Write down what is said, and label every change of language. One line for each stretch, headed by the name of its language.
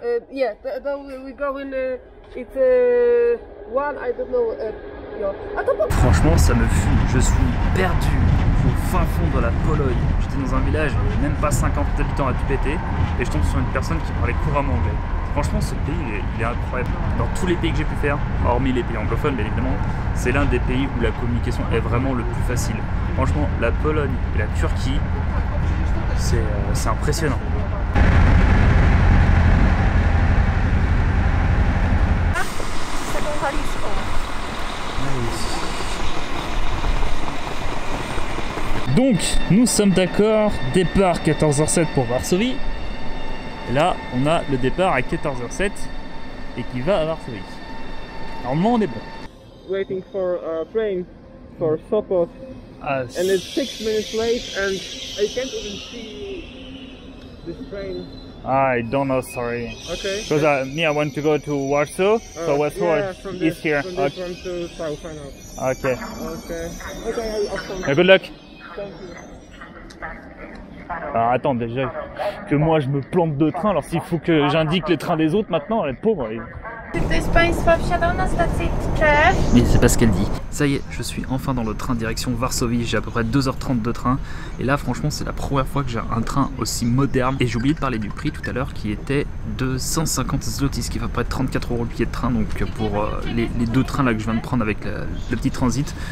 English: Yeah, we go in, it's one, I don't know,
French: Franchement, ça me fume. Je suis perdu au fin fond de la Pologne. J'étais dans un village, il n'y avait même pas 50 habitants à tout péter, et je tombe sur une personne qui parlait couramment anglais. Franchement, ce pays, il est incroyable. Dans tous les pays que j'ai pu faire, hormis les pays anglophones, bien évidemment, c'est l'un des pays où la communication est vraiment le plus facile. Franchement, la Pologne et la Turquie, c'est impressionnant. Donc, nous sommes d'accord, départ 14h07 pour Varsovie. Et là, on a le départ à 14h07 et qui va à Varsovie. Normalement, on est bon.
English: Waiting for a train for Sopot, and it's 6 minutes late, and I can't even see this train. I don't know, sorry. Okay. Because I want to go to Warsaw, so Warsaw is here. From this one to South, I know. Okay. Okay, I'll come. Good luck. Thank you.
French: Alors attends, déjà que moi je me plante de train, alors s'il faut que j'indique les trains des autres maintenant, les pauvres.
Polish: Czy ktoś z Państwa wsiadał na stacji Tczew?
French: Mais c'est pas ce qu'elle dit. Ça y est, je suis enfin dans le train direction Varsovie, j'ai à peu près 2h30 de train. Et là franchement c'est la première fois que j'ai un train aussi moderne. Et j'ai oublié de parler du prix tout à l'heure qui était de 150 zlotys, ce qui va pas être 34 € le billet de train. Donc pour les deux trains là que je viens de prendre avec le petit transit.